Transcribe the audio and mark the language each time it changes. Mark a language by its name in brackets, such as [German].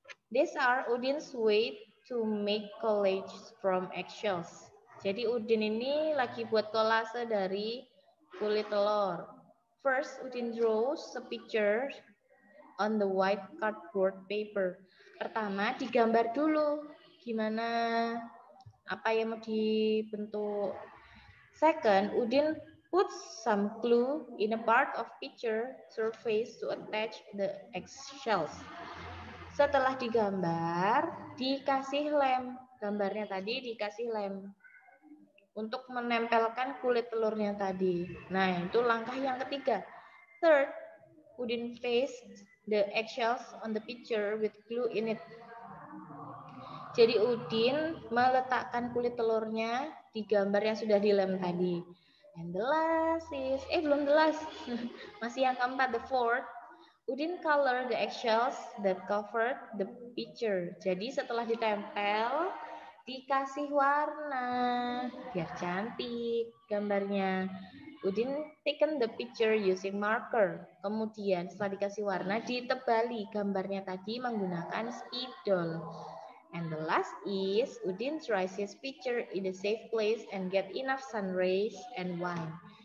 [English] These are Udin's way to make collage from eggshells. [Indonesian] Jadi Udin ini lagi buat kolase dari kulit telur. [English] First, Udin draws a picture on the white cardboard paper. [Indonesian] Pertama, digambar dulu gimana apa yang mau dibentuk. [English] Second, Udin puts some glue in a part of picture surface to attach the eggshells. [Indonesian] Setelah digambar, dikasih lem. Gambarnya tadi dikasih lem untuk menempelkan kulit telurnya tadi. Nah, itu langkah yang ketiga. [English] Third, Udin paste the eggshells on the picture with glue in it. [Indonesian] Jadi Udin meletakkan kulit telurnya di gambar yang sudah dilem tadi. [English] And the last is, [Indonesian] belum [English] the last. [Indonesian] Masih yang keempat, [English] the fourth. Udin color the eggshells that covered the picture. [Indonesian] Jadi setelah ditempel, dikasih warna biar cantik gambarnya. [English] Udin taken the picture using marker. [Indonesian] Kemudian setelah dikasih warna, ditebali gambarnya tadi menggunakan spidol. [English] And the last is Udin tries his picture in a safe place and get enough sun rays and wine.